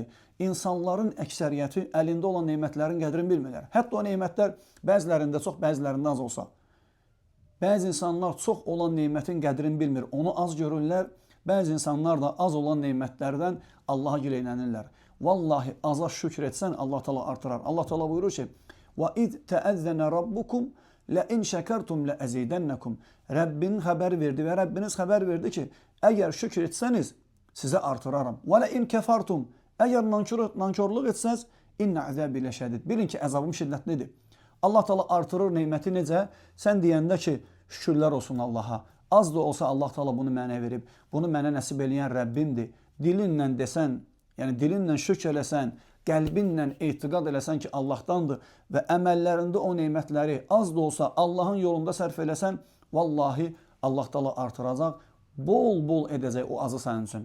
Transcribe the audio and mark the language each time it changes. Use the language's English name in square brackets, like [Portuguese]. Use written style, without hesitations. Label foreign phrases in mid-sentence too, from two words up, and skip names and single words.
[Azerbaijani] İnsanların əksəriyyəti əlində olan neymətlərin qədrini bilmirlər. Hətta o neymətlər bəzilərində çox, bəzilərində az olsa. Bəzi insanlar çox olan neymətin qədrini bilmir, onu az görürlər. Bəzi insanlar da az olan neymətlərdən Allaha gileylənirlər. Vallahi aza şükr etsən Allah Teala artırar. Allah Teala buyurur ki, [Arabic] وَإِذْ تَأَذَّنَ رَبُّكُمْ لَاِنْ شَكَرْتُمْ لَأَزِيدَنَّكُمْ [Azerbaijani] Rəbbin xəbər verdi və Rəbbiniz xəbər verdi ki, əgər şükür etsəniz, sizə artıraram. [Arabic] وَلَاِنْ كَفَرْتُمْ [Azerbaijani] Əgər nankörlük etsəniz, [Arabic] اِنَّ عَذَابِ لَشَدِدْ [Azerbaijani] Bilin ki, əzabım şiddətlidir. Allah Teala artırır neyməti necə? Sən deyəndə ki, şükürlər olsun Allaha. Az da olsa Allah Teala bunu mənə verib, bunu mənə nəsib eləyən Rəbbimdir. Dilinlə desən, yəni dilinlə şükür eləsən, qəlbinlə etiqad eləsən ki, Allahdandır və əməllərində o neymətləri az da olsa Allahın yolunda sərf eləsən, vallahi Allah Teala artıracaq, bol-bol edəcək o azı sənin üçün.